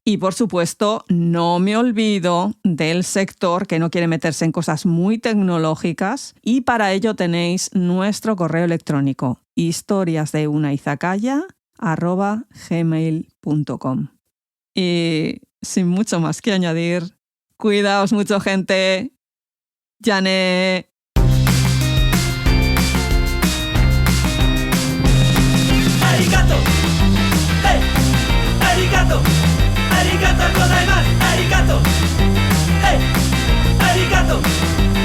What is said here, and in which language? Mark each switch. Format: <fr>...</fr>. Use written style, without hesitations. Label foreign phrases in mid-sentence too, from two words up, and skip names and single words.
<es>Y por supuesto, no me olvido del sector que no quiere meterse en cosas muy tecnológicas y para ello tenéis nuestro correo electrónico historiasdeunaizacaya@gmail.com. Y sin mucho más que añadir, cuidaos mucho, gente.</es> <ja>Yane. Arigato. Hey. Arigato. ありがとうございます. Arigato. Hey. Arigato.</ja>